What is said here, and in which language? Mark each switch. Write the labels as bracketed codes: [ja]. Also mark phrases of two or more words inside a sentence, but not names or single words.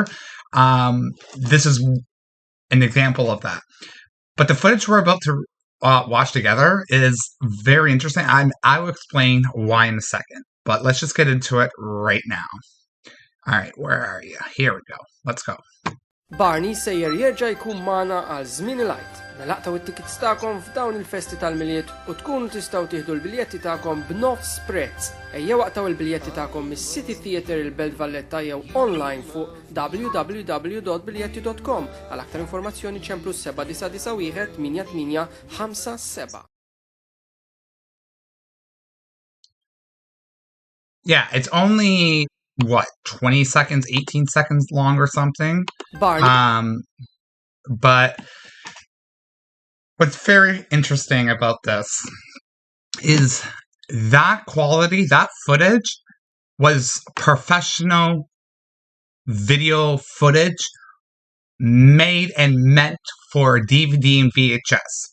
[en] This is an example of that. But the footage we're about to watch together is very interesting. I will explain why in a second. But let's just get into it right now. Alright, where are you? Here we go. Let's go. [mt] Barney sejjer jerġa' jkun magħna għal żmien il-għid. Nalaqtaw it-tickets tagħkom f'dawn il-festi tal-miliet u tkunu tistgħu tieħdu l-biljetti tagħkom b'nofs prezz. Ejja waqtaw il-biljetti tagħkom mis-City Theatre il-Belt Valletta jew online fuq www.biljetti.com għal aktar informazzjoni ċemplu 791 8857. [en] Yeah, it's only, what, 20 seconds, 18 seconds long or something? Barney. But what's very interesting about this is that quality, that footage was professional video footage made and meant for DVD and VHS.